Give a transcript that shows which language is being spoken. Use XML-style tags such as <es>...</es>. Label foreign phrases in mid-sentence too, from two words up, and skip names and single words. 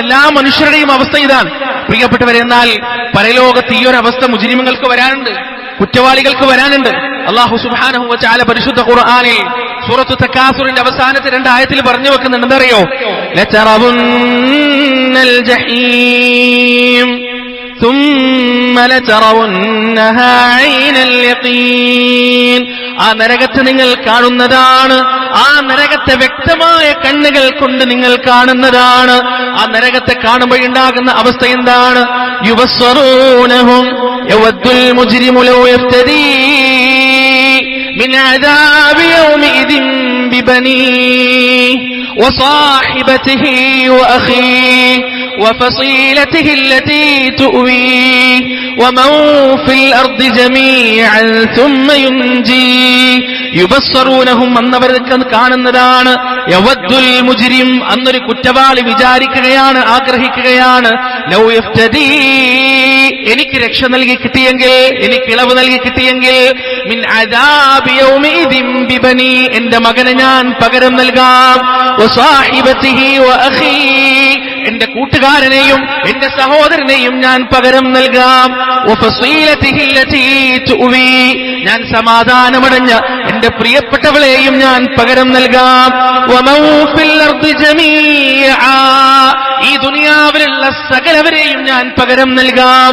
<ml>എല്ലാ മനുഷ്യരുടെയും അവസ്ഥ ഇതാണ് പ്രിയപ്പെട്ടവരെ. എന്നാൽ പരലോകത്ത് ഈ ഒരു അവസ്ഥ മുജ്രിമുകൾക്ക് വരാനുണ്ട്, കുറ്റവാളികൾക്ക് വരാനുണ്ട്.</ml> <ar>الله سبحانه وتعالى</ar> <ml>പരിശുദ്ധ ഖുർആനിൽ സൂറത്തു തകാസുറിന്റെ അവസാനത്തെ 2 ആയത്തിൽ പറഞ്ഞു വെക്കുന്നുണ്ട്.</ml> <ar>എന്തറിയോ? لترون الجحيم ثم لترونها عين اليقين.</ar> <ml>ആ നരകത്തെ നിങ്ങൾ കാണുന്നതാണ്. ആ നരകത്തെ വ്യക്തമായ കണ്ണുകൾ കൊണ്ട് നിങ്ങൾ കാണുന്നതാണ്. ആ നരകത്തെ കാണുമ്പോഴുണ്ടാകുന്ന അവസ്ഥ എന്താണ്?</ml> <ar>يبصرونهم يود المجرم لو يفتدي من عذاب يومئذ ببنيه وصاحبته وأخيه وفصيلته التي تؤويه ومن في الأرض جميعا ثم ينجيه യുബസ്സറൂനഹും</ar> <ml>അന്നവർക്ക് കാണുന്നതാണ്.</ml> <ar>يود المجرم</ar> <ml>അന്നൊരു കുറ്റവാളി വിചാരിക്കുകയാണ്, ആഗ്രഹിക്കുകയാണ്,</ml> <ar>لو يفتدي</ar> <ml>എനിക്ക് രക്ഷ നൽകി കിട്ടിയെങ്കിൽ, എനിക്ക് ഇളവ് നൽകി കിട്ടിയെങ്കിൽ,</ml> <ar>من عذاب يومئذ ببني</ar> <ml>എന്റെ മകനെ ഞാൻ പകരം നൽകാം,</ml> <ar>وصاحبته وأخي</ar> <ml>എന്റെ കൂട്ടുകാരനെയും എന്റെ സഹോദരനെയും ഞാൻ പകരം നൽകാം,</ml> <ar>وفصيلته التي تؤوي</ar> <ml>ഞാൻ സമാധാനമടഞ്ഞ എന്റെ പ്രിയപ്പെട്ടവളെയും ഞാൻ പകരം നൽകാം,</ml> <ar>ومن في الأرض جميعا</ar> <ml>ഈ ദുനിയാവിലുള്ള സകലവരെയും ഞാൻ പകരം നൽകാം.</ml>